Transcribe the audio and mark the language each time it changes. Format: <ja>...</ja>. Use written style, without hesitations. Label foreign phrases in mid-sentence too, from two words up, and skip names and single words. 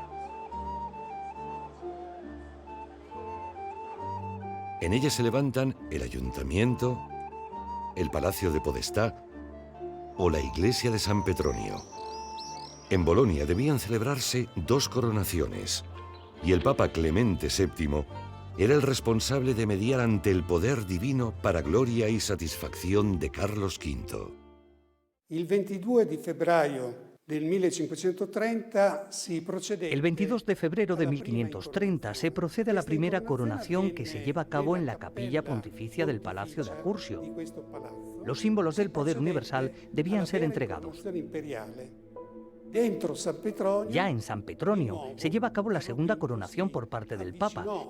<es>En ella se levantan el ayuntamiento, el Palacio de Podestà o la iglesia de San Petronio. En Bolonia debían celebrarse 2 coronaciones y el Papa Clemente VII era el responsable de mediar ante el poder divino para gloria y satisfacción de Carlos V.</es> <it>Il 22 di febbraio del 1530 si procede.</it> <es>El 22 de febrero de 1530 se procede a la primera coronación que se lleva a cabo en la capilla pontificia del Palacio de Accursio. Los símbolos del poder universal debían ser entregados. Ya en San Petronio se lleva a cabo la segunda coronación por parte del Papa.</es>